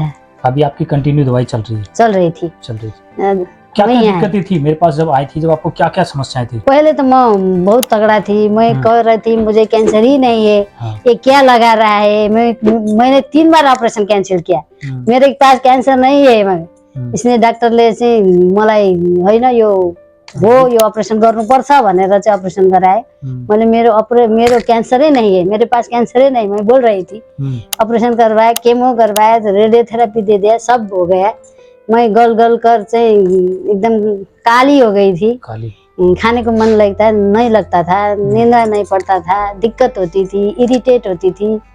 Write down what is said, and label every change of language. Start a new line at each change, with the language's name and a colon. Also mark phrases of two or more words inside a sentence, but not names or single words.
Hindi: अभी आपकी कंटिन्यू दवाई चल रही थी? क्या दिक्कतें थी मेरे पास जब आई थी? जब आपको क्या क्या समस्याएं थी? पहले तो मैं बहुत तगड़ा थी, मैं कह रही थी मुझे कैंसर ही नहीं है। हाँ। ये क्या लगा रहा है? मैंने 3 बार ऑपरेशन कैंसिल किया, मेरे पास कैंसर नहीं है।
Nepali: इसने डॉक्टरले चाहिँ मलाई हैन यो ऑपरेशन गर्नुपर्छ भनेर चाहिँ ऑपरेशन गराए।
Hindi: मैंने मेरो कैंसर नहीं है, मेरे पास कैंसर नहीं, मैं बोल रही थी। ऑपरेशन करवाया, केमो करवाया, रेडियोथेरेपी दे दिया, सब हो गया। मैं गल कर से एकदम काली हो गई थी। खाने को मन नहीं लगता था, नींद नहीं पड़ता था, दिक्कत होती थी, इरिटेट होती थी,